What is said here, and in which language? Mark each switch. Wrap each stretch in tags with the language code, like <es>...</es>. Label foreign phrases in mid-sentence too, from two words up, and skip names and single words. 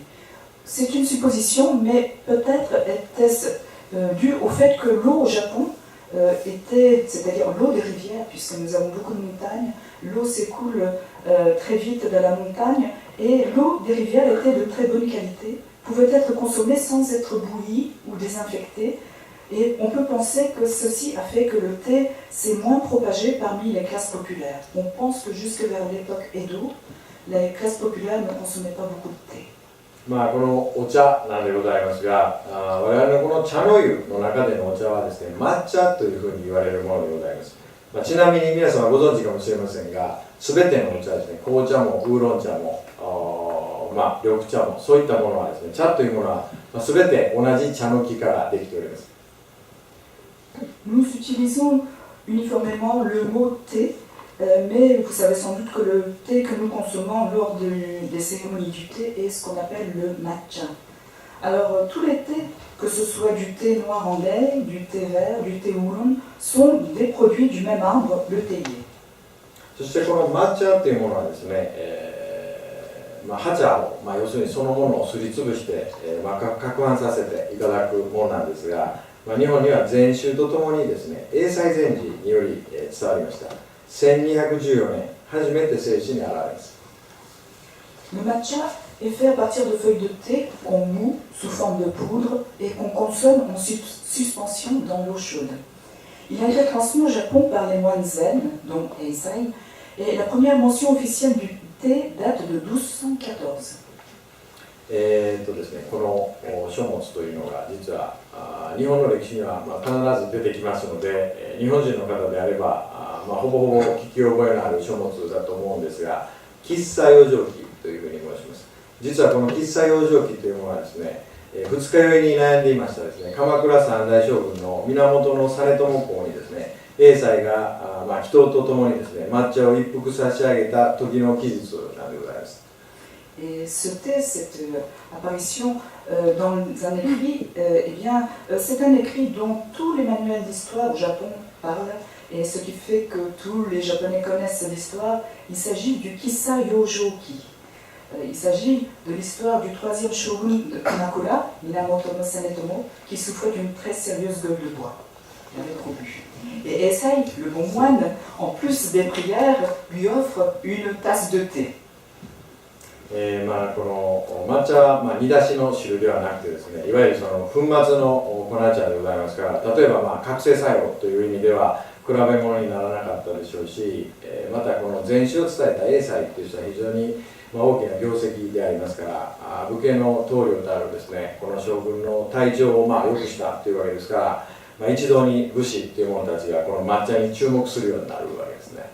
<fr>C'est une supposition, mais peut-être était-ce dû au fait que l'eau au Japon était, c'est-à-dire l'eau des rivières, puisque nous avons beaucoup de montagnes, l'eau s'écoule très vite de la montagne, et l'eau des rivières était de très bonne qualité, pouvait être consommée sans être bouillie ou désinfectée, et on peut penser que ceci a fait que le thé s'est moins propagé parmi les classes populaires. On pense que jusque vers l'époque Edo, les classes populaires ne consommaient pas beaucoup de thé.</fr> <ja>このお茶なんでございますが、我々のこの茶の湯の中でのお茶はですね、抹茶というふうに言われるものでございます。ちなみに皆様ご存知かもしれませんが、すべてのお茶ですね、紅茶もウーロン茶も、緑茶も、そういったものはですね、茶というものはすべて同じ茶の木からできております。</ja> <fr>Nous utilisons uniformément le mot thé, mais vous savez sans doute que le thé que nous consommons lors des cérémonies du thé est ce qu'on appelle le matcha. Alors tous les thés, que ce soit du thé noir en lait, du thé vert, du thé oolong, sont des produits du même arbre, le théier.</fr> <ja>そしてこの抹茶っていうものはですね、ハチャを、要するにそのものをすりつぶして、攪拌させていただくものなんですが、日本には禅宗とともにですね、英才禅師により伝わりました。1214年、初めて正史に現れます。</ja> <fr>Le matcha est fait à partir de feuilles de thé qu'on moud sous forme de poudre et qu'on consomme en suspension dans l'eau chaude. Il a été transmis au Japon par les moines zen, dont Eisai, et la première mention officielle du thé date de 1214.</fr> <ja>ですね、この書物というのが実は日本の歴史には必ず出てきますので、日本人の方であればほぼほぼ聞き覚えのある書物だと思うんですが、喫茶養生記というふうに申します。実はこの喫茶養生記というものはですね、二日酔いに悩んでいましたですね、鎌倉三代将軍の源実朝公にですね、英才が祈祷とともにですね、抹茶を一服差し上げた時の記述なんでございます。</ja> <fr>Et ce thé, cette apparition dans un écrit, c'est un écrit dont tous les manuels d'histoire au Japon parlent, et ce qui fait que tous les Japonais connaissent l'histoire. Il s'agit du Kissa Yojoki. Il s'agit de l'histoire du troisième shogun de Kamakura, Minamoto Sanetomo, qui souffrait d'une très sérieuse gueule de bois. Il avait trop bu. Et Eisai, le bon moine, en plus des prières, lui offre une tasse de thé.</fr> <ja>この抹茶は、煮出しの汁ではなくてですね、いわゆるその粉末の粉茶でございますから、例えば覚醒作用という意味では比べ物にならなかったでしょうし、またこの禅宗を伝えた英才という人は非常に大きな業績でありますから、武家の棟梁であるですね、この将軍の体調を良くしたというわけですから、一堂に武士という者たちがこの抹茶に注目するようになるわけですね。</ja>